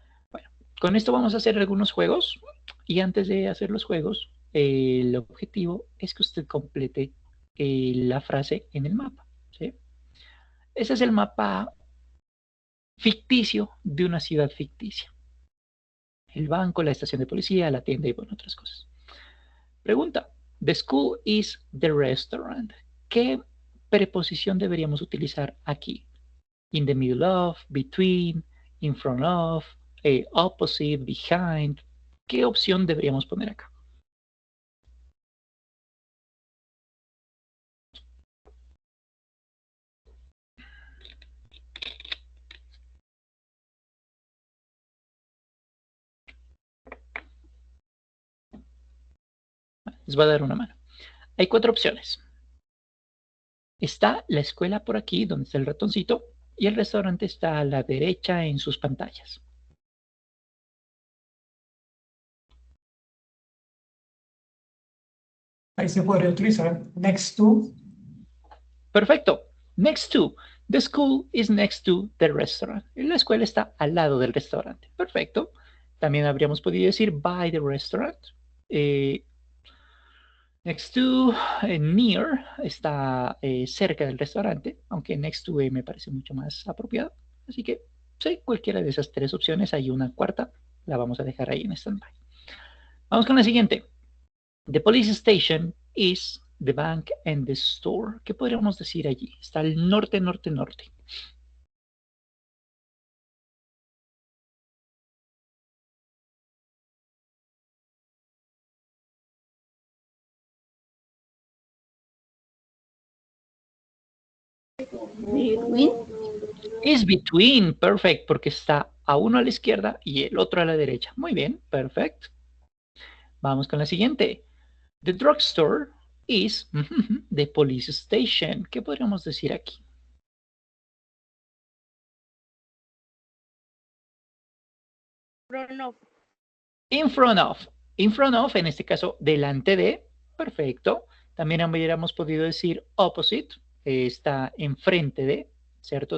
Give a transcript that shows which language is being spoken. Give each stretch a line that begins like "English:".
Spanish: Bueno, con esto vamos a hacer algunos juegos. Y antes de hacer los juegos, el objetivo es que usted complete la frase en el mapa. ¿Sí? Ese es el mapa ficticio de una ciudad ficticia. El banco, la estación de policía, la tienda y bueno, otras cosas. Pregunta.
English: The school is the restaurant.
Spanish: ¿Qué preposición deberíamos utilizar aquí?
English: In the middle of, between, in front of, opposite, behind.
Spanish: ¿Qué opción deberíamos poner acá? Les voy a dar una mano. Hay cuatro opciones. Está la escuela por aquí, donde está el ratoncito, y el restaurante está a la derecha en sus pantallas. Ahí se podría utilizar next to. Perfecto. Next to.
English: The school is next to the restaurant.
Spanish: La escuela está al lado del restaurante. Perfecto. También habríamos podido decir by the restaurant. Eh, next to, near, está cerca del restaurante, aunque next to me parece mucho más apropiado. Así que, sí, cualquiera de esas tres opciones. Hay una cuarta. La vamos a dejar ahí en stand-by. Vamos con la siguiente.
English: The police station is the bank and the store.
Spanish: ¿Qué podríamos decir allí? Está al norte, norte, norte.
English: Between. Is between, perfect,
Spanish: porque está a uno a la izquierda y el otro a la derecha. Muy bien, perfect. Vamos con la siguiente.
English: The drugstore is the police station.
Spanish: ¿Qué podríamos decir aquí?
English: Front of.
Spanish: In front of. In front of, en este caso, delante de. Perfecto. También hubiéramos podido decir opposite. Está enfrente de, ¿cierto?